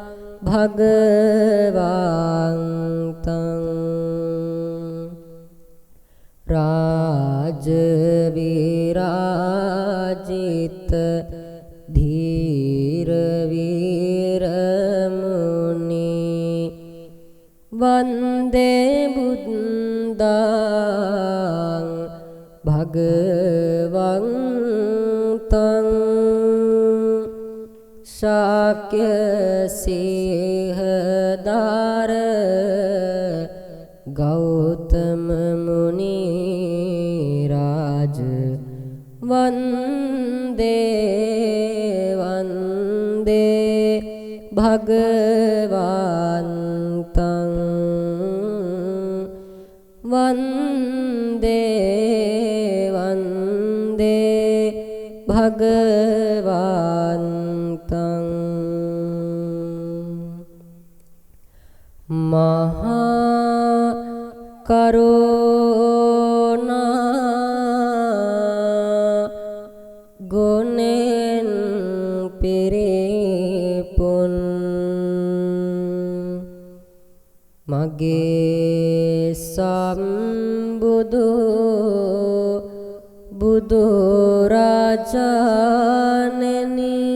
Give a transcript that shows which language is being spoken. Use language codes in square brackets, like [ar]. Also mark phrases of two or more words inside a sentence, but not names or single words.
[pi] භගවන්තං රාජ විරාජිත ධීර වීර මුනි වන්දේ බුද්ධං භගවන්තං ශාක්‍ය සිංහදාර ගෞතම මුනි රාජ වන්දේ වන්දේ භගවන්තං වන්දේ වන්දේ භගවන්තං [si] මහා කරුණා ගුණෙන් පිරිපුන් මගේ සම්බුදු බුදු රාජාණෙනි